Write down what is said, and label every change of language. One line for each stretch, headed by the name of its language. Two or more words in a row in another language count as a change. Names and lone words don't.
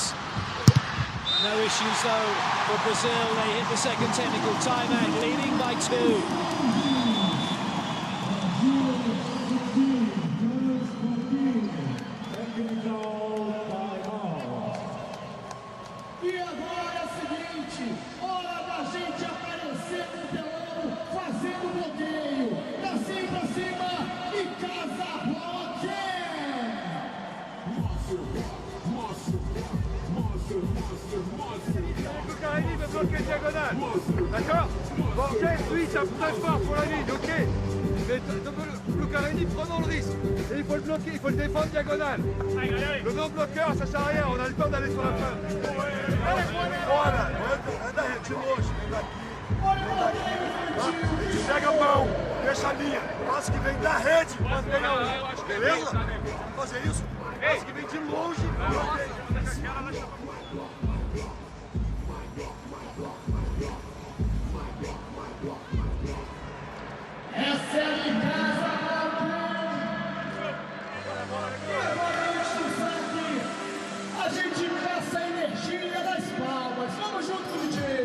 English: No issues though for Brazil. They hit the second technical timeout, leading by 2.
Portuguese: E agora é o seguinte, hora da gente aparecer no telão, fazendo bloqueio. Pra cima e casa a bola
French: Lucarelli veut bloquer diagonale. D'accord? Borges, lui, ça très fort pour la ligne, ok? Mais Lucarelli, prenons le risque. Et il faut le bloquer, il faut le défendre diagonale. Le non-bloqueur, ça sert à rien, on a le temps d'aller sur la fin.
Portuguese: Bora, anda de longe, vem daqui. Pega a mão, deixa a linha. Passe que vem da rede, mantenha o. Beleza? Vamos fazer isso. Passe que vem de longe. Essa é a de casa, a gente caça a energia das palmas.